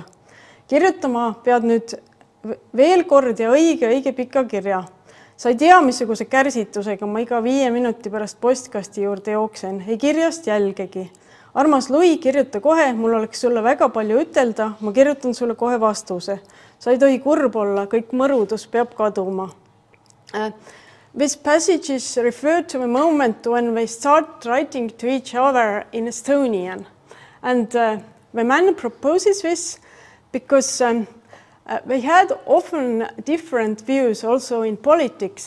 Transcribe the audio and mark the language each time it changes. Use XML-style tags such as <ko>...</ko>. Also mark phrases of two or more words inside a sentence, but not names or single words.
<et>Kirjutama pead nüüd veel kord ja õige pika kirja. Sa ei tea, missuguse kärsitusega ma iga 5 minuti pärast postkasti juurde jooksen. Ei kirjast jälgegi. Armas Louis, kirjuta kohe, mul oleks sulle väga palju ütelda. Ma kirjutan sulle kohe vastuse. Sa ei tohi kurb olla, kõik mõrudus peab kaduma.</et> <en>This passage is referred to a moment when they start writing to each other in Estonian. And the man proposes this because they had often different views also in politics.</en>